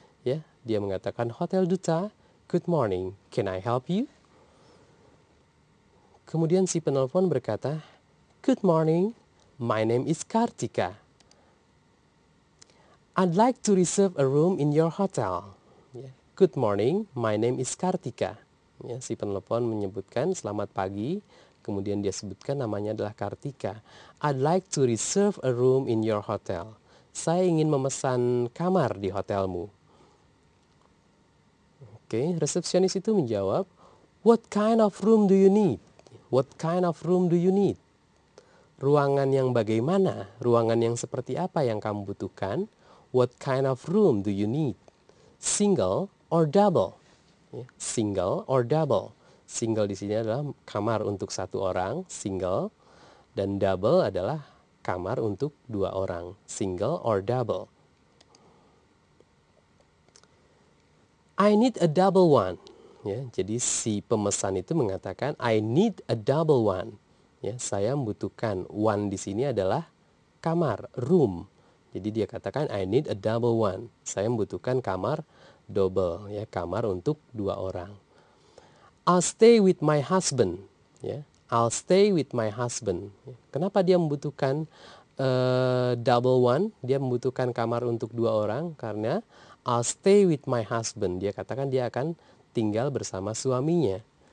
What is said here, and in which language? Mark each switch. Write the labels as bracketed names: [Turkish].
[English] Ya, [Indonesian] dia mengatakan [English] Hotel Duta, good morning, can I help you? [Indonesian] Kemudian si penelpon berkata, [English] good morning, my name is Kartika. I'd like to reserve a room in your hotel. Good morning, my name is Kartika. [Indonesian] Ya, si penelpon menyebutkan selamat pagi, kemudian dia sebutkan namanya adalah Kartika. [English] I'd like to reserve a room in your hotel. [Indonesian] Saya ingin memesan kamar di hotelmu. [English] Oke, [Indonesian] resepsionis itu menjawab, [English] what kind of room do you need? What kind of room do you need? [Indonesian] Ruangan yang bagaimana? Ruangan yang seperti apa yang kamu butuhkan? [English] What kind of room do you need? Single or double? Single or double? [Indonesian] Single di sini adalah kamar untuk satu orang, single, dan double adalah kamar untuk dua orang, single or double. [English] I need a double one. Ya, [Indonesian] jadi si pemesan itu mengatakan [English] I need a double one. [Indonesian] Ya, saya membutuhkan one di sini adalah kamar, room. Jadi dia katakan [English] I need a double one. [Indonesian] Saya membutuhkan kamar double, ya, kamar untuk dua orang. [English] I'll stay with my husband. Ya, I'll stay with my husband. [Indonesian] Kenapa dia membutuhkan double one? Dia membutuhkan kamar untuk dua orang karena [English] I'll stay with my husband. [Indonesian] Dia katakan dia akan tinggal bersama suaminya.